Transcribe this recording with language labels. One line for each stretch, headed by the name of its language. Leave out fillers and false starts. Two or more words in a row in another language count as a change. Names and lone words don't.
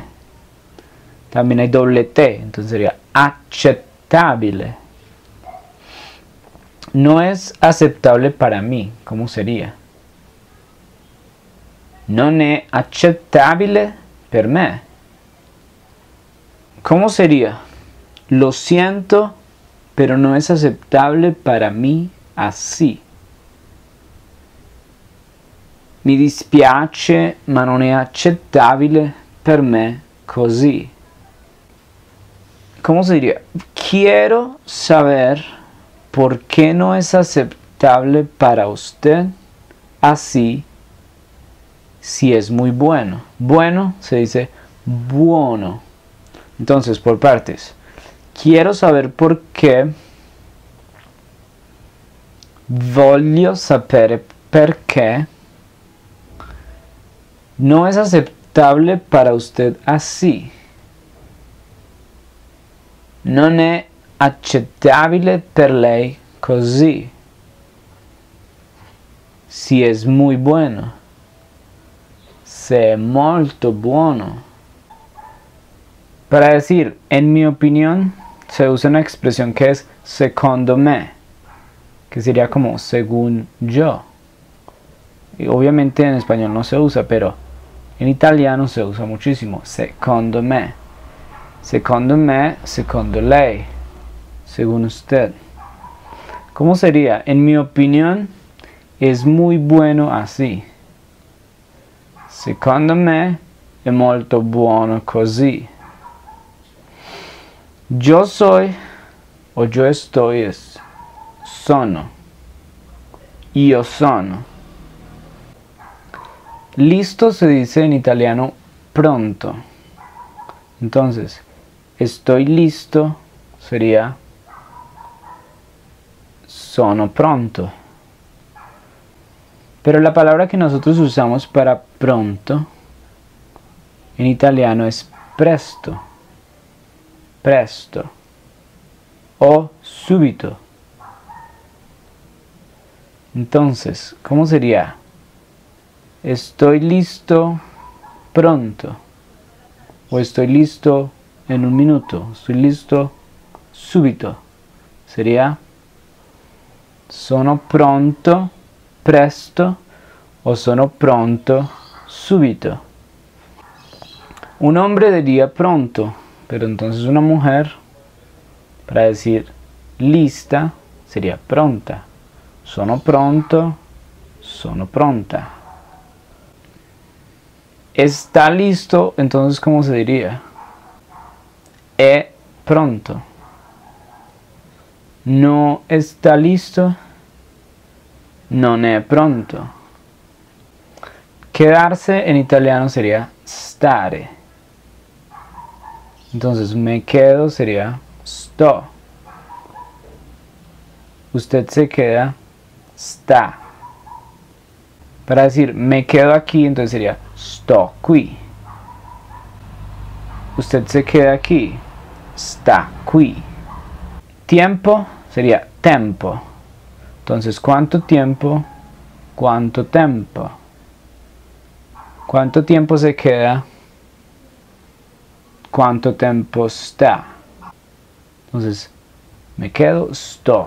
Spanish: También hay doble T, entonces sería accettabile. No es aceptable para mí, ¿cómo sería?
Italian: Non è accettabile per me.
Spanish: ¿Cómo sería? Lo siento, pero no es aceptable para mí así.
Italian: Mi dispiace, ma non è accettabile per me così.
Spanish: ¿Cómo se diría? Quiero saber por qué no es aceptable para usted así si es muy bueno. Bueno se dice buono. Entonces, por partes. Quiero saber por qué.
Italian: Voglio sapere perché
Spanish: no es aceptable para usted así.
Italian: Non è accettabile per lei così.
Spanish: Si es muy bueno.
Italian: Se è molto buono.
Spanish: Para decir, en mi opinión, se usa una expresión que es
Italian: secondo me,
Spanish: que sería como según yo. Y obviamente en español no se usa, pero en italiano se usa muchísimo.
Italian: Secondo me. Secondo me, secondo lei.
Spanish: Según usted. ¿Cómo sería? En mi opinión, es muy bueno así.
Italian: Secondo me, è molto buono così.
Spanish: Yo soy o yo estoy es sono.
Italian: Io sono.
Spanish: Listo se dice en italiano pronto. Entonces, estoy listo sería
Italian: sono pronto.
Spanish: Pero la palabra que nosotros usamos para pronto en italiano es presto. Presto. o súbito. Entonces, ¿cómo sería? Estoy listo pronto. O estoy listo en un minuto. Estoy listo subito. Sería
Italian: sono pronto, presto,
Spanish: o
Italian: sono pronto, subito.
Spanish: Un hombre diría pronto, pero entonces una mujer, para decir lista, sería pronta.
Italian: Sono pronto, sono pronta.
Spanish: Está listo, entonces ¿cómo se diría?
Italian: È pronto.
Spanish: No está listo,
Italian: non è pronto.
Spanish: Quedarse en italiano sería stare. Entonces me quedo sería sto. Usted se queda, sta. Para decir me quedo aquí, entonces sería
Italian: sto qui.
Spanish: Usted se queda aquí,
Italian: sta qui.
Spanish: Tiempo sería tempo. Entonces, ¿cuánto tiempo? ¿Cuánto tempo? ¿Cuánto tiempo se queda? ¿Cuánto tiempo sta? Entonces, me quedo, sto.